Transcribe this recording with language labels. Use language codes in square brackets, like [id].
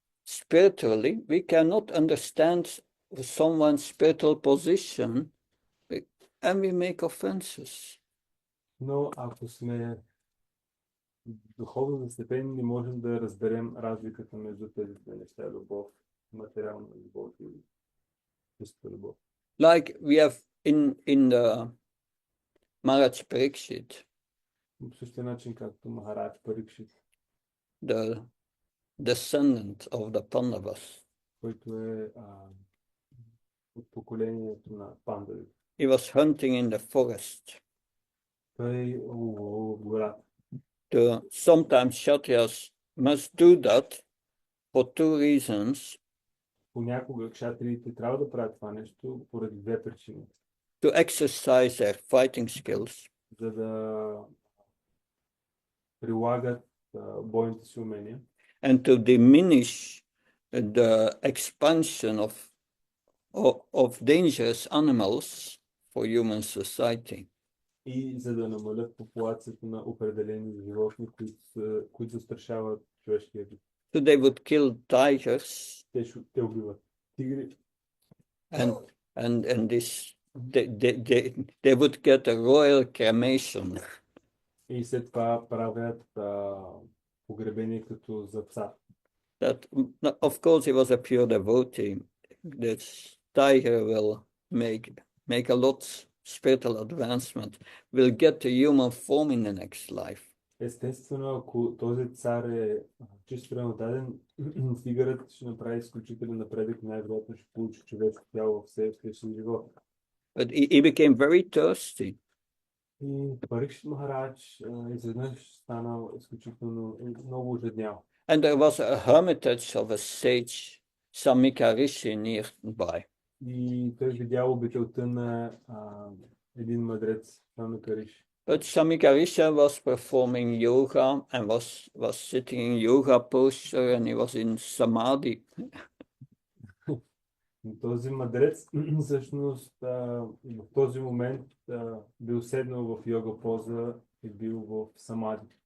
[en] spiritually, we cannot understand someone's spiritual position and we make offenses. [bg] Но ако сме духовно застепени, не можем да разберем разликата между тези две неща, любов, материална любов и чиста любов. [en] Like we have in the Maharaj Parikshit, [bg] По същия начин, както Махарадж Парикшит, [en] the descendant of the Pandavas. [bg] който е от поколението на пандавите. [en] He was hunting in the forest. [bg] Той в гората. [en] Sometimes Kshatriyas must do that for two reasons. [bg] Понякога кшатриите трябва да правят това нещо поради две причини. [en] To exercise their fighting skills [bg] За да прилагат бойните си умения [en] and to diminish the expansion of dangerous animals for human society. [bg] и за да намалят популацията на определени животни, които застрашават човешкия вид. [en] So they would kill tigers [bg] Те убиват тигри [en] and this they would get a royal cremation. [bg] и след това правят погребение като за цар. [en] That of course he was a pure devotee. This tiger will make a lot spiritual advancement, will get a human form in the next life. [bg] Естествено, ако този цар е чисто даден, тигърът ще направи изключителен напредък, най-вероятно ще получи човешко тяло в следващия живот. [en] But he became very thirsty. [bg] И Парикшит Махарадж изведнъж станал изключително много ожеднял. [en] And there was a hermitage of a sage, Samika Rishi, nearby. [bg] И той видял обителта на един мъдрец, Самика Риши. [en] But Samika Rishi was performing yoga and was sitting in yoga posture and he was in samadhi. [bg] Този мъдрец всъщност в този момент бил седнал в йога поза и бил в самади.